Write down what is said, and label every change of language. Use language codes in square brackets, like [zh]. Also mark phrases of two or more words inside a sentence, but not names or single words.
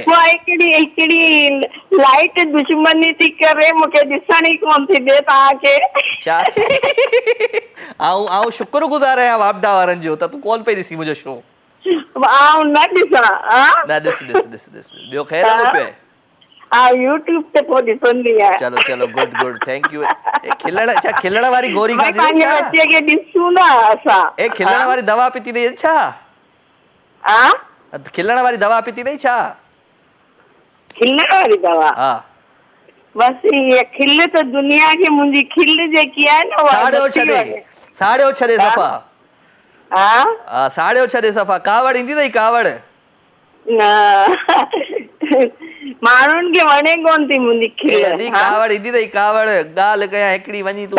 [sd] वो हिकिड़ी लाइट दुश्मनी थी करे मूंखे ॾिसण ई कोन थी ॾे तव्हांखे। छा आऊं शुक्रगुज़ार आहियां वापडा वारनि जो त तूं कोन पई ॾिसी मुंहिंजो शो। आऊं न ॾिसां? न ॾिस ॿियो ख़ैर हलो पियो आहे? हा यूट्यूब ते पोइ ॾिसंदी आहियां। चलो [en] good thank you. [sd] खिलण वारी गोरी भाई खाधी पंहिंजे छा? बच्चे खे ॾिसूं न असां। खिलण वारी दवा पीती अथई छा? खिलण वारी दवा पीती अथई छा? खिलण वारी दवा? हा बस ये खिल [ur] تو دنیا کی [sd] मुंहिंजी खिल जेकी आहे न साड़ियो छॾे सफ़ा। हा साड़ियो छॾे सफ़ा। कावड़ ईंदी अथई कावड़? न माण्हुनि खे वणे कोन थी मुंहिंजी खिल। कावड़ ईंदी अथई कावड़। ॻाल्हि कयां हिकिड़ी वञी तूं